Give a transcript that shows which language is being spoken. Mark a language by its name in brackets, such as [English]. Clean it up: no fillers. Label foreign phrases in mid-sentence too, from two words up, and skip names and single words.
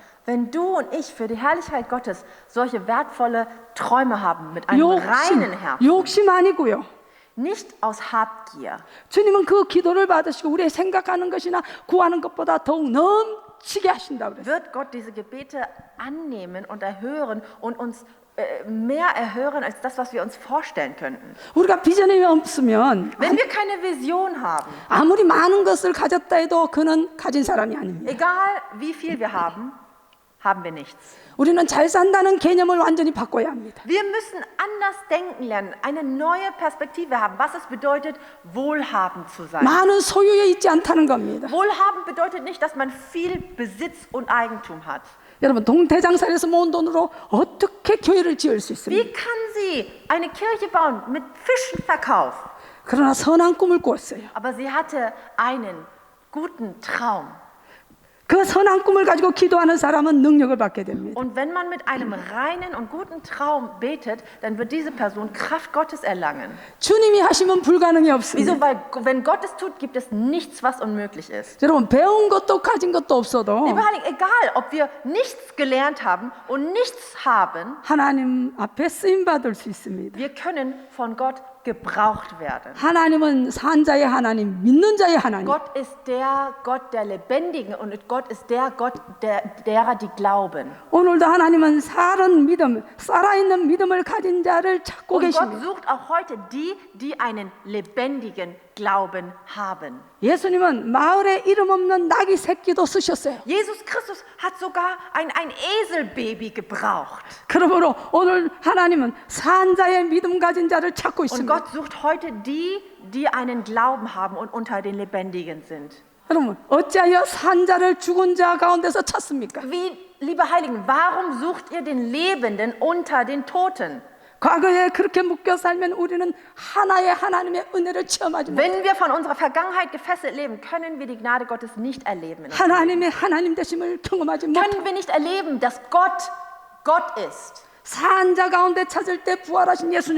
[German] Wenn du und ich für die Herrlichkeit Gottes solche wertvolle Träume haben mit einem reinen Herzen, [Korean] 욕심 아니고요. [German] nicht aus Habgier, [Korean] 주님은 그 기도를 받으시고 우리의 생각하는 것이나 구하는 것보다 더욱 넘치게 하신다고 그랬어요. [German] wird Gott diese Gebete annehmen und erhören und uns mehr erhören als das, was wir uns vorstellen könnten. [Korean] 우리가 비전이 없으면 [German] Wenn wir keine Vision haben, [Korean] 아무리 많은 것을 가졌다 해도 그는 가진 사람이 아닙니다. [German] egal wie viel wir haben, haben wir nichts. [Korean] 우리는 잘 산다는 개념을 완전히 바꿔야 합니다. [German] Wir müssen anders denken lernen, eine neue Perspektive haben, was es bedeutet, wohlhabend zu sein. [Korean] 많은 소유에 있지 않다는 겁니다. [German] Wohlhabend bedeutet nicht, dass man viel Besitz und Eigentum hat. [Korean] 여러분 동태장사에서 모은 돈으로 어떻게 교회를 지을 수 있습니까? [German] Wie kann sie eine Kirche bauen mit Fischenverkauf? [Korean] 그러나 선한 꿈을 꾸었어요. [German] Aber sie hatte einen guten Traum. [Korean] 그 선한 꿈을 가지고 기도하는 사람은 능력을 받게 됩니다. [German] Und wenn man mit einem reinen und guten Traum betet, dann wird diese Person Kraft Gottes erlangen. [Korean] 주님이 하시면 불가능이 없습니다. [German] Wieso? Weil wenn Gott es tut, gibt es nichts, was unmöglich ist. [Korean] 여러분 배운 것도 가진 것도 없어도 [German] Lieber Heiligen, egal, ob wir nichts gelernt haben und nichts haben, [Korean] 하나님 앞에 쓰임 받을 수 있습니다. [German] wir können von Gott gebraucht werden. [Korean] 하나님은 산 자의 하나님, 믿는 자의 하나님. [German] Gott ist der Gott der Lebendigen und Gott ist der Gott derer, die glauben. [Korean] 오늘도 하나님은 살아있는 믿음을 가진 자를 찾고 [German] Und Gott [Korean] 계십니다. [German] sucht auch heute die einen lebendigen Glauben haben. [Korean] 예수님은 마을에 이름 없는 나귀 새끼도 쓰셨어요. [German] Jesus Christus hat sogar ein Eselbaby gebraucht. [Korean] 그러므로 오늘 하나님은 산 자의 믿음 가진 자를 찾고 [German] Und [Korean] 있습니다. [German] Gott sucht heute die einen Glauben haben und unter den Lebendigen sind. [Korean] 여러분 어찌하여 산 자를 죽은 자 가운데서 찾습니까? [German] Wie, liebe Heiligen, warum sucht ihr den Lebenden unter den Toten? [Korean] 과거에 그렇게 묶여 살면 우리는 하나의 하나님의 은혜를 체험하지 못해. [German] Wenn wir von unserer Vergangenheit gefesselt leben, können wir die Gnade Gottes nicht erleben. in unserem Leben. [Korean] 하나님의 하나님 되심을 경험하지 못해. [German] Können wir nicht erleben, dass Gott Gott ist. [Korean] 산자 가운데 찾을 때 부활하신 예수님을